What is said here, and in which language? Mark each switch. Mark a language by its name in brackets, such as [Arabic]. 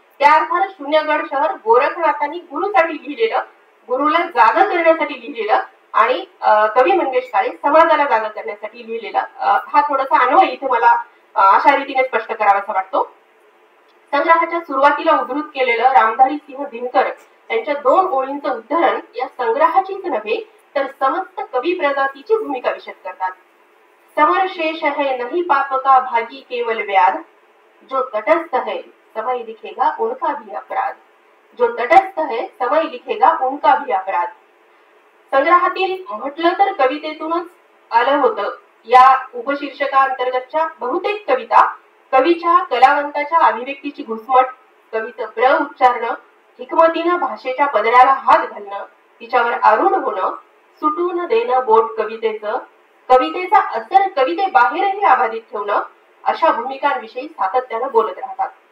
[Marathi] त्या अर्थानं शून्यगड शहर गोरखनाथांनी गुरुसाठी लिहिलेलं, गुरुला जागा करण्यासाठी लिहिलेलं आणि कवी मंगेश काळे समाजाला जागा करण्यासाठी लिहिलेला हा थोडासा अन्वय इथे मला अशा रीतीने स्पष्ट करावासा वाटतो. संग्रहाच्या सुरुवातीला उद्धृत केलेलं रामधारी सिंह दिनकर यांच्या 2 ओळींचं उद्धरण या संग्रहाचीच नव्हे तर समस्त कवी प्रजातीची भूमिका विशद करतात. [Hindi] समर शेष है नहीं पाप का भागी केवल व्याध, जो तटस्थ है समय लिखेगा उनका भी अपराध. जो तटस्थ है समय लिखेगा उनका भी अपराध. [Marathi] संग्रहातील म्हटलं तर कवितेतूनच आलं होतं. या उपशीर्षकाअंतर्गतच्या बहुतेक कविता कवीच्या कलावंताच्या अभिव्यक्तीची घुसमट, कवीचं प्र उच्चारणं, हिकमतीनं भाषेच्या पदराला हात घालणं, तिच्यावर आरूढ होणं, सुटून देणं बोट कवितेचं, कवितेचा असर कवितेबाहेरही अबाधित ठेवणं, अशा भूमिकांविषयी सातत्यानं बोलत राहतात.